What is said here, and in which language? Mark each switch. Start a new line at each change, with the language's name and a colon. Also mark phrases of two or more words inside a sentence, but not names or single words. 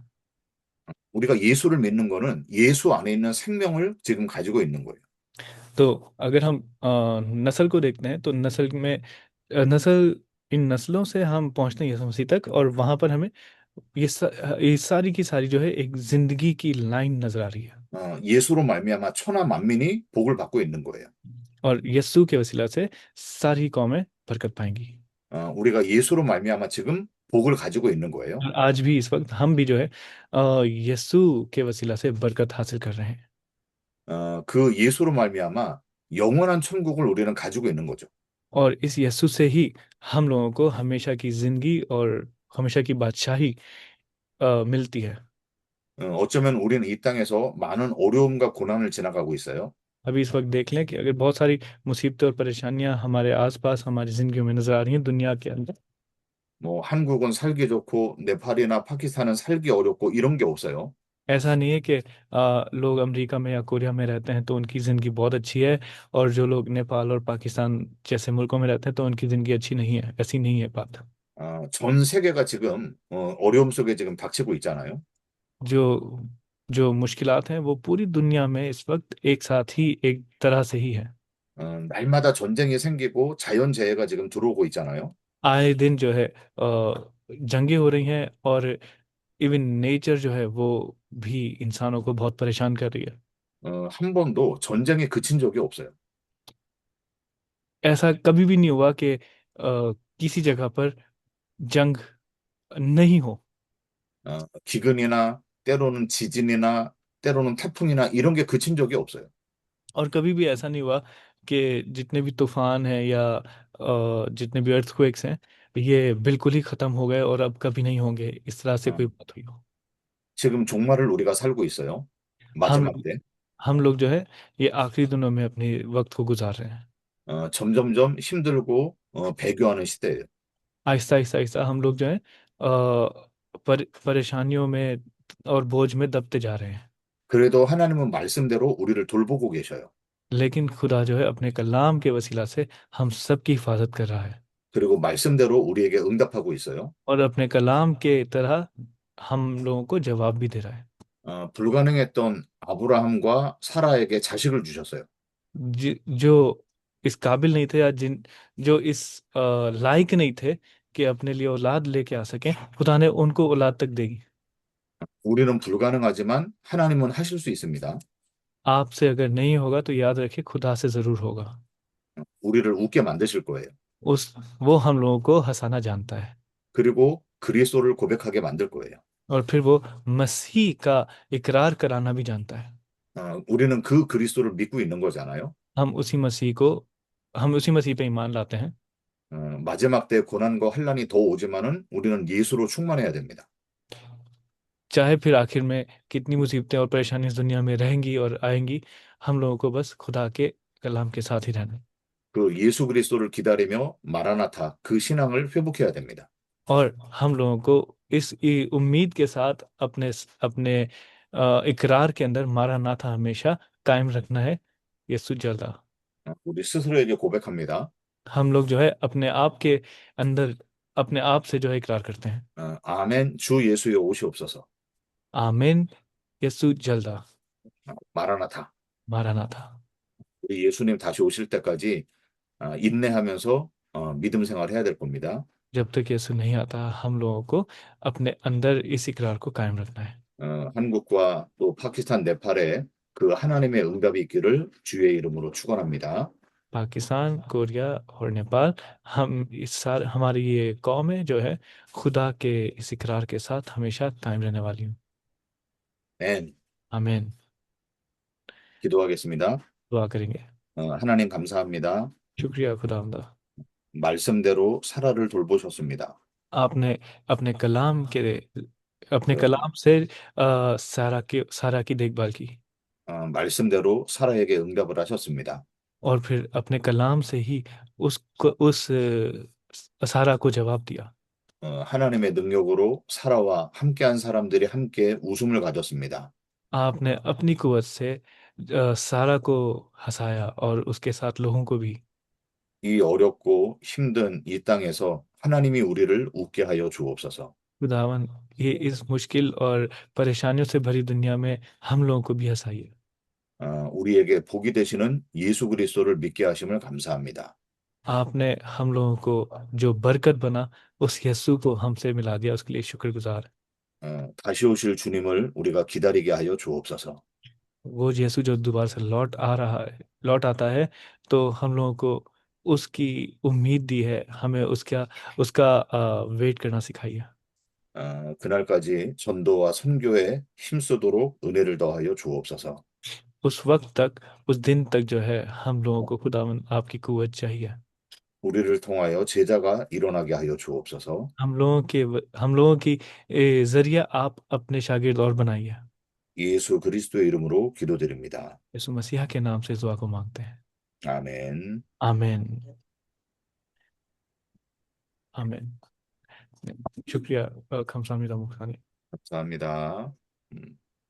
Korean: 우리가 예수를 믿는 거는 예수 안에 있는 생명을 지금 가지고 있는 거예요.
Urdu: تو اگر ہم نسل کو دیکھتے ہیں تو نسل میں نسل ان نسلوں سے ہم پہنچتے ہیں یسوع مسیح تک، اور وہاں پر ہمیں یہ ساری کی ساری جو ہے ایک زندگی کی لائن نظر آ رہی ہے.
Korean: 예수로 말미암아 천하 만민이 복을 받고 있는 거예요.
Urdu: اور یسوع کے وسیلہ سے ساری قومیں برکت پائیں گی.
Korean: 우리가 예수로 말미암아 지금 복을 가지고 있는 거예요.
Urdu: اور آج بھی اس وقت ہم بھی جو ہے یسوع کے وسیلہ سے برکت حاصل کر رہے ہیں.
Korean: 그 예수로 말미암아 영원한 천국을 우리는 가지고 있는 거죠.
Urdu: اور اس یسوع سے ہی ہم لوگوں کو ہمیشہ کی زندگی اور ہمیشہ کی بادشاہی ملتی ہے.
Korean: 어쩌면 우리는 이 땅에서 많은 어려움과 고난을 지나가고 있어요.
Urdu: ابھی اس وقت دیکھ لیں کہ اگر بہت ساری مصیبتیں اور پریشانیاں ہمارے آس پاس ہماری زندگی میں نظر آ رہی ہیں دنیا کے اندر.
Korean: 뭐 한국은 살기 좋고 네팔이나 파키스탄은 살기 어렵고 이런 게 없어요.
Urdu: ایسا نہیں ہے کہ لوگ امریکہ میں یا کوریا میں رہتے ہیں تو ان کی زندگی بہت اچھی ہے، اور جو لوگ نیپال اور پاکستان جیسے ملکوں میں رہتے ہیں تو ان کی زندگی اچھی نہیں ہے. ایسی نہیں ہے بات.
Korean: 전 세계가 지금 어려움 속에 지금 닥치고 있잖아요.
Urdu: جو جو مشکلات ہیں وہ پوری دنیا میں اس وقت ایک ساتھ ہی ایک طرح سے ہی ہے.
Korean: 날마다 전쟁이 생기고 자연재해가 지금 들어오고 있잖아요.
Urdu: آئے دن جو ہے جنگیں ہو رہی ہیں، اور
English: even nature
Urdu: جو ہے وہ بھی انسانوں کو بہت پریشان کر رہی ہے.
Korean: 한 번도 전쟁에 그친 적이 없어요.
Urdu: ایسا کبھی بھی نہیں ہوا کہ کسی جگہ پر جنگ نہیں ہو.
Korean: 기근이나 때로는 지진이나 때로는 태풍이나 이런 게 그친 적이 없어요.
Urdu: اور کبھی بھی ایسا نہیں ہوا کہ جتنے بھی طوفان ہیں یا جتنے بھی ارتھ کویکس ہیں یہ بالکل ہی ختم ہو گئے اور اب کبھی نہیں ہوں گے، اس طرح سے 어, کوئی بات ہوئی ہو.
Korean: 지금 종말을 우리가 살고 있어요.
Urdu: हम
Korean: 마지막 때.
Urdu: ہم لوگ جو ہے یہ آخری دنوں میں اپنے وقت کو گزار رہے ہیں.
Korean: 점점점 힘들고 배교하는 시대예요.
Urdu: آہستہ آہستہ آہستہ ہم لوگ جو ہے پریشانیوں میں اور بوجھ میں دبتے جا رہے ہیں.
Korean: 그래도 하나님은 말씀대로 우리를 돌보고 계셔요.
Urdu: لیکن خدا جو ہے اپنے کلام کے وسیلہ سے ہم سب کی حفاظت کر رہا ہے
Korean: 그리고 말씀대로 우리에게 응답하고 있어요.
Urdu: اور اپنے کلام کے طرح ہم لوگوں کو جواب بھی دے رہا ہے.
Korean: 불가능했던 아브라함과 사라에게 자식을 주셨어요.
Urdu: جو اس قابل نہیں تھے یا جن جو اس لائق نہیں تھے کہ اپنے لیے اولاد لے کے آ سکیں، خدا نے ان کو اولاد تک دے گی.
Korean: 우리는 불가능하지만 하나님은 하실 수 있습니다.
Urdu: آپ سے اگر نہیں ہوگا تو یاد رکھیے خدا سے ضرور ہوگا.
Korean: 우리를 웃게 만드실 거예요.
Urdu: اس وہ ہم لوگوں کو ہنسانا جانتا ہے
Korean: 그리고 그리스도를 고백하게 만들 거예요.
Urdu: اور پھر وہ مسیح کا اقرار کرانا بھی جانتا ہے.
Korean: 우리는 그 그리스도를 믿고 있는 거잖아요.
Urdu: ہم اسی مسیح کو ہم اسی مسیح پہ ایمان لاتے ہیں.
Korean: 마지막 때 고난과 환란이 더 오지만은 우리는 예수로 충만해야 됩니다.
Urdu: چاہے پھر آخر میں کتنی مصیبتیں اور پریشانی اس دنیا میں رہیں گی اور آئیں گی، ہم لوگوں کو بس خدا کے کلام کے ساتھ ہی رہنا ہے.
Korean: 그 예수 그리스도를 기다리며 마라나타 그 신앙을 회복해야 됩니다.
Urdu: اور ہم لوگوں کو اس امید کے ساتھ اپنے اپنے اقرار کے اندر مارا نا تھا ہمیشہ قائم رکھنا ہے. یسوع جلد
Korean: 우리 스스로에게 고백합니다.
Urdu: ہم لوگ جو ہے اپنے آپ کے اندر اپنے آپ سے جو ہے اقرار کرتے ہیں.
Korean: 아멘 주 예수여 오시옵소서.
Urdu: آمین، یسوع جلد
Korean: 마라나타.
Urdu: مارا نا تھا.
Korean: 우리 예수님 다시 오실 때까지 인내하면서 믿음 생활 해야 될 겁니다.
Urdu: جب تک یسوع نہیں آتا ہم لوگوں کو اپنے اندر اس اقرار کو قائم رکھنا ہے.
Korean: 한국과 또 파키스탄, 네팔에 그 하나님의 응답이 있기를 주의 이름으로 축원합니다.
Urdu: پاکستان، کوریا اور نیپال، ہم اس سال ہماری یہ قوم ہے جو ہے خدا کے اس اقرار کے ساتھ ہمیشہ قائم رہنے والی ہوں.
Korean: 아멘.
Urdu: आमीन।
Korean: 기도하겠습니다.
Urdu: دعا کریں گے.
Korean: 하나님 감사합니다.
Urdu: شکریہ خداوندا,
Korean: 말씀대로 사라를 돌보셨습니다.
Urdu: آپ نے اپنے کلام کے اپنے 어, کلام سے سارہ کی دیکھ بھال کی
Korean: 말씀대로 사라에게 응답을 하셨습니다.
Urdu: اور پھر اپنے کلام سے ہی اس سارہ کو جواب دیا.
Korean: 하나님의 능력으로 사라와 함께한 사람들이 함께 웃음을 가졌습니다.
Urdu: آپ نے اپنی قوت سے سارہ کو ہنسایا اور اس کے ساتھ لوگوں کو بھی.
Korean: 이 어렵고 힘든 이 땅에서 하나님이 우리를 웃게 하여 주옵소서.
Urdu: خداون، یہ اس مشکل اور پریشانیوں سے بھری دنیا میں ہم لوگوں کو بھی ہنسائیے.
Korean: 우리에게 복이 되시는 예수 그리스도를 믿게 하심을 감사합니다.
Urdu: آپ نے ہم لوگوں کو جو برکت بنا اس یسوع کو ہم سے ملا دیا، اس کے لیے شکرگزار.
Korean: 다시 오실 주님을 우리가 기다리게 하여 주옵소서.
Urdu: وہ یسوع جو دوبارہ سے لوٹ آتا ہے، تو ہم لوگوں کو اس کی امید دی ہے، ہمیں اس کا اس کا ویٹ کرنا سکھائیے.
Korean: 그날까지 전도와 선교에 힘쓰도록 은혜를 더하여 주옵소서.
Urdu: اس وقت تک، اس دن تک جو ہے ہم لوگوں کو خداون آپ کی قوت چاہیے.
Korean: 우리를 통하여 제자가 일어나게 하여 주옵소서.
Urdu: ہم لوگوں کی ذریعے آپ اپنے شاگرد اور بنائیے.
Korean: 예수 그리스도의 이름으로 기도드립니다.
Urdu: یسوع مسیحا کے نام سے اس دعا کو مانگتے ہیں.
Korean: 아멘.
Urdu: آمین۔ آمین. شکریہ خمسامی مکھانی.
Korean: 감사합니다.